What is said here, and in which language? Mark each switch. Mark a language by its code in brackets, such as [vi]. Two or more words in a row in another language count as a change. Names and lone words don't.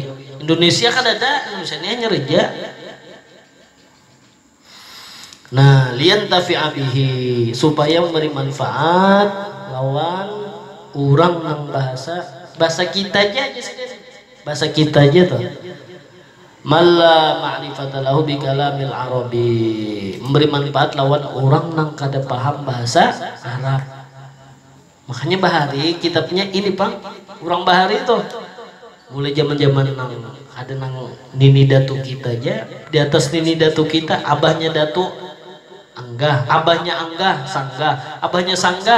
[bjn] Indonesia kan ada, Indonesia ini hanya reja. Nah, [ar] لينتفع به, [bjn] supaya memberi manfaat lawan orang yang bahasa kita aja, bahasa kita aja tuh. [ar] لمن لا معرفة له بكلام العربي, [bjn] memberi manfaat lawan orang yang kada paham bahasa Arab. Makanya bahari kitabnya ini Bang, orang bahari tuh mulai zaman-zaman nang ada nang nini datu kita aja, di atas nini datu kita abahnya datu Anggah, abahnya Anggah, Sanggah, abahnya Sanggah.